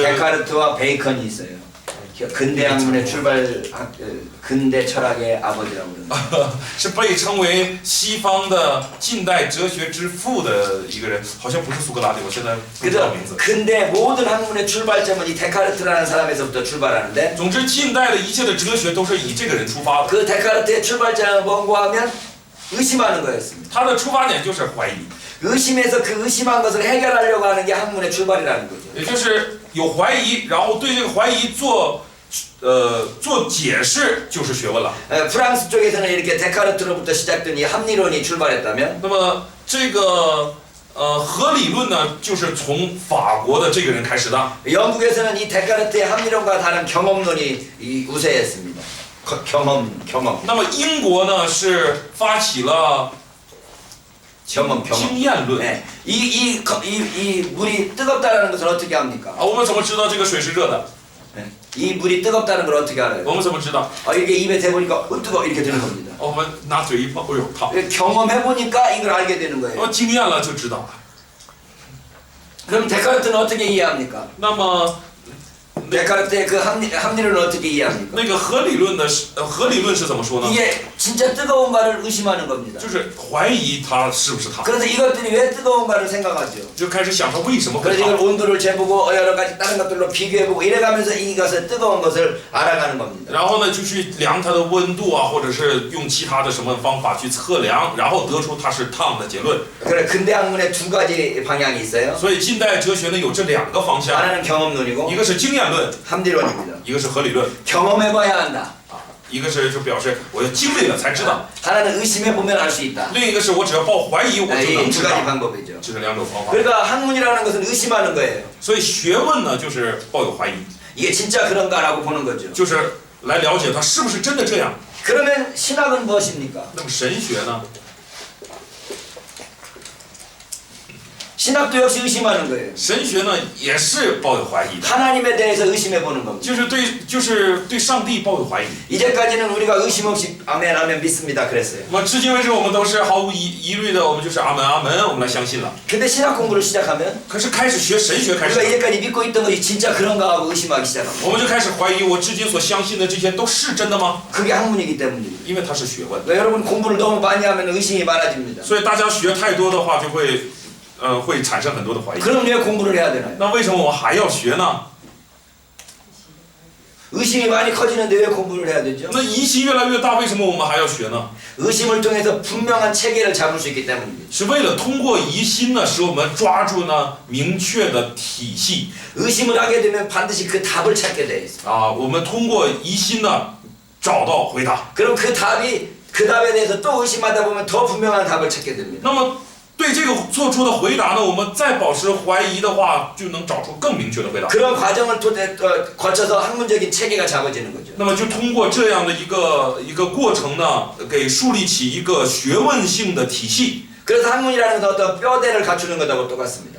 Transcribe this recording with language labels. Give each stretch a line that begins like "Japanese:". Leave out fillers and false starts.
Korean: 데카르트와 베이컨이 있어요. 근대 학문의 근대 철학의 아버지라고 그러는데.
Chinese: 是被称为西方的近代哲学之父的一个人，好像不是苏格拉底，我现在不知道
Korean: 그래서
Chinese: 名字。
Korean: 근대 모든 학문의 출발점은 이 데카르트라는 사람에서부터 출발하는데.
Chinese: 总之，近代的一切的哲学都是以这个人出发的。
Korean: 그 데카르트의 출발점은 뭔가 하면 의심하는 거였습니다.
Chinese: 他的出发点就是怀疑，
Korean: 의심해서 그 의심한 것을 해결하려고 하는 게 학문의 출발이라는 거죠.
Chinese: 也就是有怀疑，然后对这个怀疑做解释，就是学问了。
Korean: 프랑스 쪽에서는 이렇게 데카르트로부터 시작된 이 합리론이 출발했다면
Chinese: 那么这个合理论呢，就是从法国的这个人开始的。
Korean: 영국에서는 이 데카르트의 합리론과 다른 경험론이 우세했습니다. 경험.
Chinese: 那么英国呢是发起了
Korean: 경험.
Chinese: 经验论。
Korean: 네. 이 물이 뜨겁다라는 것을 어떻게 합니까?
Chinese: 我们怎么知道这个水是热的？
Korean: 네. 이 물이 뜨겁다는 걸 어떻게 알아요?
Chinese: 我们怎么知道？
Korean: 이게 입에 대보니까 뜨거 이렇게 되는 겁니다.
Chinese: 我们拿嘴一碰，哎呦，烫！
Korean: 경험해보니까 이걸 알게 되는 거예요.
Chinese: 经验了就知道了。
Korean: 그럼 데카르트는 어떻게 이해합니까?
Chinese: 那么
Korean: 데카르트의 그 합리론을 어떻게 이해합니까?
Chinese: 那个合理论是怎么说呢？
Korean: 이게 진짜 뜨거운가를 의심하는 겁니다.
Chinese: 就是怀疑它是不是它，
Korean: 그래서 이것들이 왜 뜨거운가를 생각하죠.
Chinese: 就开始想它为什么会
Korean: 그래서 이걸
Chinese: 烫。
Korean: 온도를 재보고 여러 가지 다른 것들로 비교해보고 이래가면서 이것을 뜨거운 것을 알아가는 겁니다.
Chinese: 然后呢，就去量它的温度啊，或者是用其他的什么方法去测量，然后得出它是烫的结论。
Korean: 그래 근대 학문에 두 가지 방향이 있어요.
Chinese: 所以近代哲学呢有这两个方向，
Korean: 하나는 경험론이고
Chinese: 一个是经验论，
Korean: 합리론입니다.
Chinese: 一个是合理论。
Korean: 경험해봐야 한다.
Chinese: 一个是就表示我要经历了才知道，
Korean: 하나는 의심해보면 알 수 있다.
Chinese: 另一个是我只要抱怀疑我就能
Korean: 이
Chinese: 知
Korean: 두 가지
Chinese: 道。
Korean: 방법이죠.
Chinese: 这是两种方法。
Korean: 그러니까 학문이라는 것은 의심하는 거예요.
Chinese: 所以学问呢就是抱有怀疑，
Korean: 이게 진짜 그런가라고 보는 거죠.
Chinese: 就是来了解它是不是真的这样。
Korean: 그러면 신학은 무엇입니까?
Chinese: 那么神学呢？
Korean: 신학도 역시 의심하는 거예요.
Chinese: 神学呢也是抱有怀疑的，
Korean: 하나님에 대해서 의심해보는 겁니다.
Chinese: 就是对上帝抱有怀疑。
Korean: 이제까지는 우리가 의심 없이 아멘 아멘 믿습니다 그랬어요.
Chinese: 那么至今为止，我们都是毫无疑虑的，我们就是阿门阿门，我们来相信了。
Korean: 근데 신학 공부를 시작하면
Chinese: 可是开始学神学开
Korean: 우리가
Chinese: 始，
Korean: 이제까지 믿고 있던 것이 진짜 그런가 하고 의심하기 시작합니다.
Chinese: 我们就开始怀疑我至今所相信的这些都是真的吗？
Korean: 그게 학문이기 때문이에요.
Chinese: 因为它是学问，
Korean: 여러분 공부를 너무 많이 하면 의심이 많아집니다.
Chinese: 所以大家学太多的话，就会产生很多的怀疑。
Korean: 그럼 왜 공부를 해야 되나요?
Chinese: 那为什么我们还要学呢？
Korean: 의심이 많이 커지는데 왜 공부를 해야 되죠?
Chinese: 那疑心越来越大，为什么我们还要学呢？
Korean: 의심을 통해서 분명한 체계를 잡을 수 있기 때문입니다.
Chinese: 是为了通过疑心呢，使我们抓住呢明确的体系
Korean: 의심을 하게 되면 반드시 그 답을 찾게 돼 있어요.
Chinese: 啊。我们通过疑心呢找到回答。
Korean: 그럼 그 답에 대해서 또 의심하다 보면 더 분명한 답을 찾게 됩니다.
Chinese: 那么对这个做出的回答呢，我们再保持怀疑的话，就能找出更明确的回答。
Korean: 그런 과정을 거쳐서 학문적인 체계가 잡아지는 거죠.
Chinese: 那么就通过这样的一个过程呢，给树立起一个学问性的体系。
Korean: 그래서 학문이라는 것은 어떤 뼈대를 갖추는 것하고 똑같습니다.